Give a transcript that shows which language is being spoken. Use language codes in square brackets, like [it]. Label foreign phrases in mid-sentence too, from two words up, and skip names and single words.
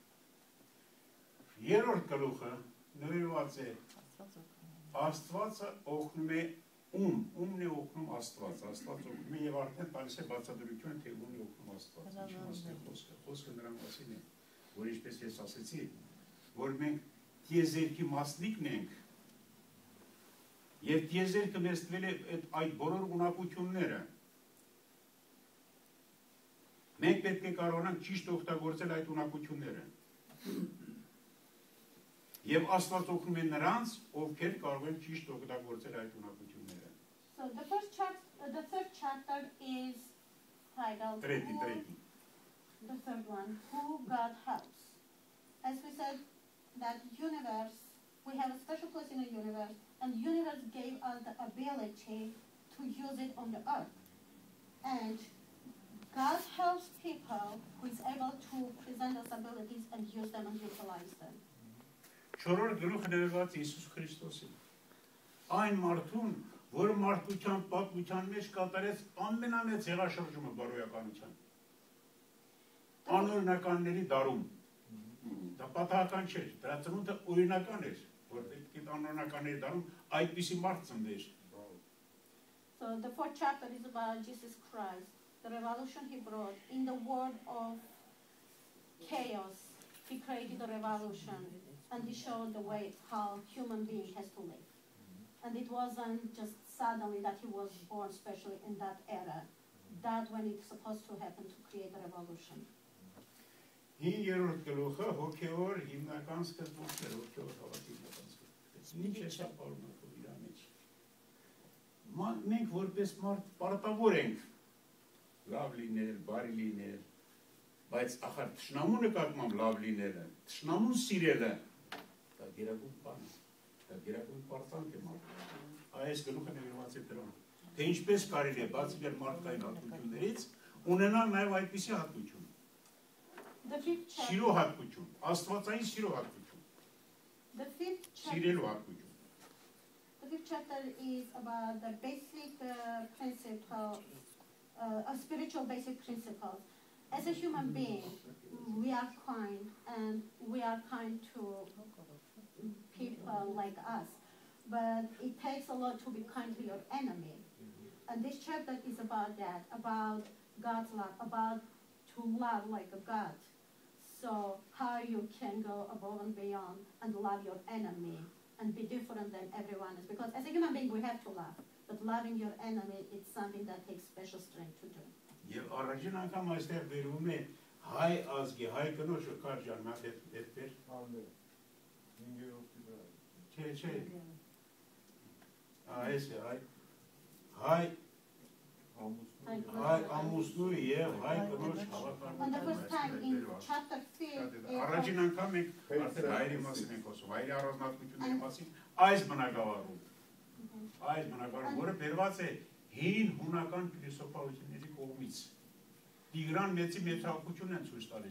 [hy] երրորդ գլուխը նվիրված է Աստվածը օգնում է ումն է օգնում Աստված օգնում է եւ արդեն տալիս է բացատրությունը թե ումն է օգնում Աստված խոսքը նրան մասին է որ ինչպես ես ասեցի որ մենք տիեզերքի մասնիկն ենք եւ տիեզերքը մեզ տվել է այդ բոլոր ունակությունները մենք պետք է կարողանանք ճիշտ օգտագործել այդ ունակությունները եւ Աստված օգնում է նրանց ովքեր կարող են ճիշտ օգտագործել այդ ունակությունները [en] So the third chapter is titled the third one Who God Helps. As we said that universe, we have a special place in the universe, and universe gave us the ability to use it on the earth. And God helps people who is able to present those abilities and use them and utilize them. [hy] Չորրորդ գլուխը նվիրված Հիսուս Քրիստոսին։ Այն մարդուն, որ մարդկության պատմության մեջ կատարեց ամենամեծ հեղաշրջումը բարոյականության։ Անօրինականների դարում։ Դա պատահական չէր, դրա ծնունդը օրինական էր, որ պետք է անօրինականների դարում այդպիսի մարդ ծնվեր։ [en] So the fourth chapter is about Jesus Christ, the revolution he brought in the world of chaos. He created a revolution and he showed the way how human being has to live. And it wasn't just suddenly that he was born, especially in that era, that when it's supposed to happen to create a revolution. [hy] Հին երրորդ գլուխը հոգևոր հիմնական սկզբունքներ, հոգևոր հավատի հիմնական սկզբունքներ։ Ինչ է սա պարունակում իր մեջ։ Մենք որպես մարդ պարտավոր ենք լավ լինել, բարի լինել, բայց ախր թշնամու նկատմամբ լավ լինելը, թշնամուն սիրելը, դա գերագույն բան է, դա գերագույն պարտանք է մարդ։ Այս գլուխը նվիրված է դրան, թե ինչպես կարելի է բացի մարդկային հատկություններից ունենալ նաև այդպիսի հատկություն։ Սիրո հատկություն, աստվածային սիրո հատկություն։ [en] The fifth chapter is about the basic principles, spiritual basic principles. As a human being, we are kind, and we are kind to people like us. But it takes a lot to be kind to your enemy. And this chapter is about that, about God's love, about to love like a God. So how you can go above and beyond and love your enemy and be different than everyone else. Because as a human being, we have to love. But loving your enemy, it's something that takes special strength to do. [hy] Եվ առաջին անգամ այստեղ վերում է հայ ազգի, հայ կնոջը կար ջանմա դեպեր։ Չէ։ Այս է հայ ամուսնու եւ հայ կնոջ հավաքական։ Առաջին անգամ մենք արդեն հայերի մասին ենք խոսում, հայերի առանձնահատկությունների մասին այս բնակավարում, որը բերված է հին հունական փիլիսոփայությունների կողմից։ Տիգրան մեծի մեծահատկությունն են ցույց տալիս։